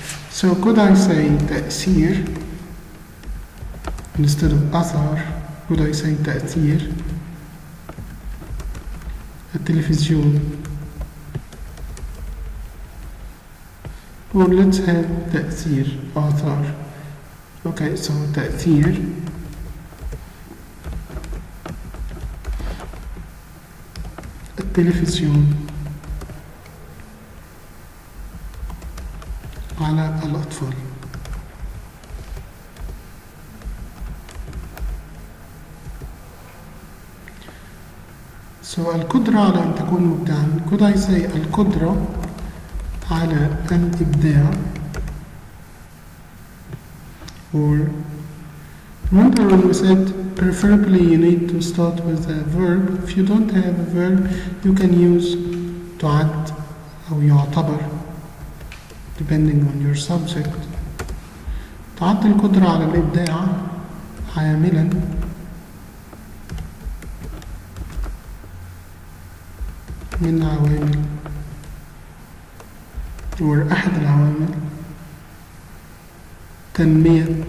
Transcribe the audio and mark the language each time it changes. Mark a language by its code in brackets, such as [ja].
[en] So could I say تأثير instead of أثر? Could I say [ar] تأثير التلفزيون? [en] Or let's have [ar] تأثير آثار. [en] Okay, so [ar] تأثير التلفزيون على الأطفال. So القدرة على أن تكون مبدعا. [en] Could I say [ar] القدرة على الإبداع [en] or remember when we said preferably you need to start with a verb. If you don't have a verb you can use [ar] تعد أو يعتبر [en] depending on your subject. [ar] تعد القدرة على الإبداع عاملا من عوامل أو أحد العوامل تنمية